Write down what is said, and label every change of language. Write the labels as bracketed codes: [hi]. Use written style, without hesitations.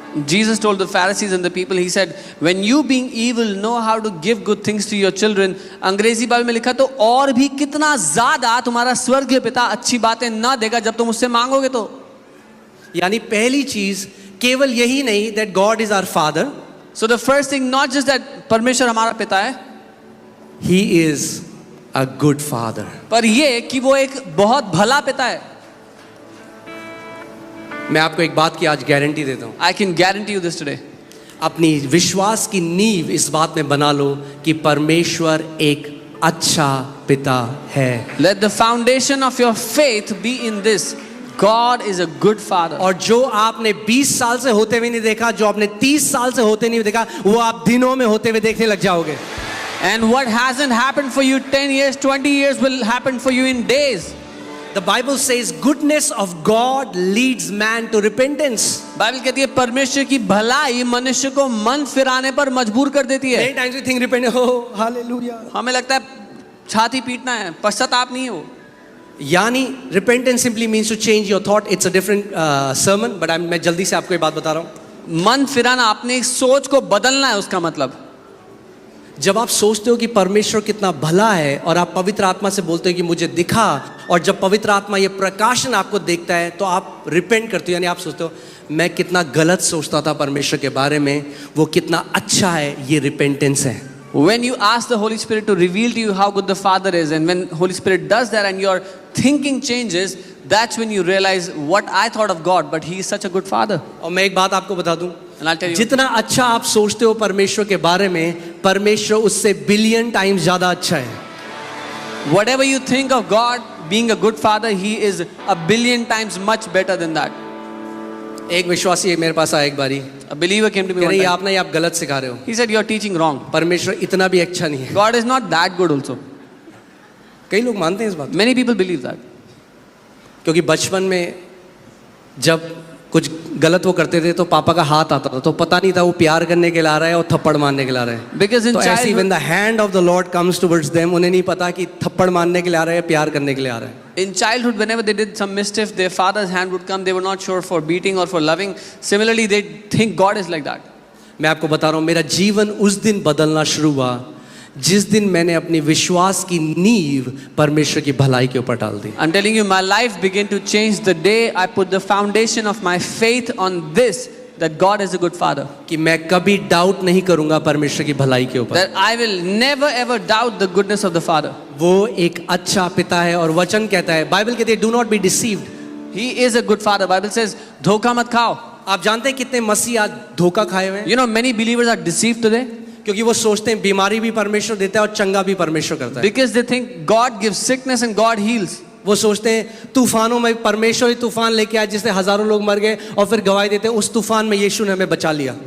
[en] Jesus told the Pharisees and the people, he said, when you being evil know how to give good things to your children, [hi] अंग्रेजी Bible में लिखा तो और भी कितना ज्यादा तुम्हारा स्वर्गीय पिता अच्छी बातें ना देगा जब तुम उससे मांगोगे तो। यानी पहली चीज केवल यही नहीं [en] that God is our father, So the first thing, not just that [hi] परमेश्वर हमारा पिता है, [en] he is a good father. [hi] पर ये कि वो एक बहुत भला पिता है। मैं आपको एक बात की आज गारंटी देता हूं, [en] I can guarantee you this today. [hi] अपनी विश्वास की नींव इस बात में बना लो कि परमेश्वर एक अच्छा पिता है। [en] Let the foundation of your faith be in this. God is a good father. [hi] और जो आपने 20 साल से होते हुए नहीं देखा, जो आपने 30 साल से होते नहीं देखा, वो आप दिनों में होते हुए देखने लग जाओगे। [en] And what hasn't happened for you 10 years, 20 years will happen for you in days. The Bible says goodness of God leads man to repentance. [hi] Bible कहती है परमेश्वर की भलाई मनुष्य को मन फिराने पर मजबूर कर देती है. [en] Many times we think repentance, oh hallelujah. [hi] हमें लगता है छाती पीटना है, पश्चाताप नहीं है वो. [en] यानी repentance simply means to change your thought. It's a different sermon, but [hi] मैं जल्दी से आपको ये बात बता रहा हूँ. मन फिराना, अपनी सोच को बदलना है उसका मतलब. जब आप सोचते हो कि परमेश्वर कितना भला है और आप पवित्र आत्मा से बोलते हो कि मुझे दिखा, और जब पवित्र आत्मा ये प्रकाशन आपको देखता है तो आप रिपेंट करते हो. यानी आप सोचते हो मैं कितना गलत सोचता था परमेश्वर के बारे में, वो कितना अच्छा है. ये रिपेंटेंस है. [en] When you ask the Holy Spirit to reveal to you how good the Father is, and when Holy Spirit does that and your thinking changes, that's when you realize what I thought of God, but He is such a good Father. [hi] और मैं एक बात आपको बता दूं, [en] And I'll tell you, [hi] जितना अच्छा आप सोचते हो परमेश्वर के बारे में, परमेश्वर उससे बिलियन टाइम्स ज्यादा अच्छा है. [en] whatever you think of God being a good Father, He is a billion times much better than that. [hi] एक विश्वासी मेरे पास आया एक बारी, [en] A believer came to me [hi] कह [en] one [hi] रही [en] time. [hi] आप नहीं, आप गलत सिखा रहे हो, [en] He said, "You are teaching wrong. [hi] परमेश्वर इतना भी अच्छा नहीं है. [en] God is not that good also." [hi] कई लोग मानते हैं इस बात, [en] Many people believe that. [hi] क्योंकि बचपन में जब कुछ गलत वो करते थे तो पापा का हाथ आता था, तो पता नहीं था वो प्यार करने के लिए आ रहा है और थप्पड़ मारने के लिए आ रहा है. [en] Because in [hi] तो ऐसे [en] childhood, when the hand of the Lord comes towards them, [hi] उन्हें नहीं पता कि थप्पड़ मारने के लिए आ रहा है, प्यार करने के लिए आ रहा है. [en] in childhood, whenever they did some mischief, their father's hand would come. They were not sure for beating or for loving. Similarly, they think God is like that. [hi] मैं आपको बता रहा हूँ, मेरा जीवन उस दिन बदलना शुरू हुआ जिस दिन मैंने अपनी विश्वास की नींव परमेश्वर की भलाई के ऊपर डाल दी. [en] I'm telling you, my life began to change the day I put the foundation of my faith on this, that God is a good Father. [hi] कि मैं कभी डाउट नहीं करूंगा परमेश्वर की भलाई के ऊपर. [en] That I will never ever doubt the goodness of the Father. [hi] वो एक अच्छा पिता है, और वचन कहता है, बाइबल कहती है, [en] Do not be deceived. He is a good Father. Bible says, [hi] धोखा मत खाओ. आप जानते हैं कितने मसीह आज धोखा खाए हुए हैं? [en] You know, many believers are deceived today [hi] क्योंकि वो सोचते हैं बीमारी भी परमेश्वर देता है और चंगा भी परमेश्वर करता है. [en] because they think God gives sickness and God heals. [hi] वो सोचते हैं तूफानों में परमेश्वर ही तूफान लेके आया जिससे हजारों लोग मर गए, और फिर गवाही देते हैं उस तूफान में यीशु ने हमें बचा लिया.